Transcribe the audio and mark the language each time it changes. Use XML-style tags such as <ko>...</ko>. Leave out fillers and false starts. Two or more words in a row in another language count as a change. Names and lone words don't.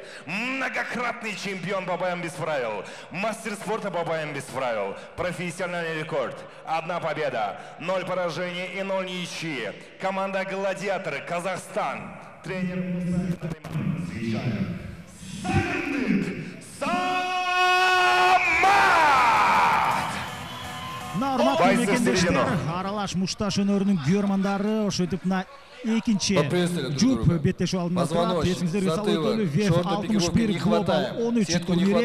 <ru>Многократный чемпион по боям без правил. Мастер спорта по боям без правил. Профессиональный рекорд. 1 победа, 0 поражений и 0 ничьи. Команда «Гладиаторы», Казахстан. Тренер Муса Талиман. Встречаем</ru> <ky>Урматтуу мекендештер, аралаш мушташ өнөрүнүн күйөрмандары ошентип мына экинчи жуп беттешип алдында турат. Эсиңиздер салып ВФ 61 Global 13 турнири.</ky>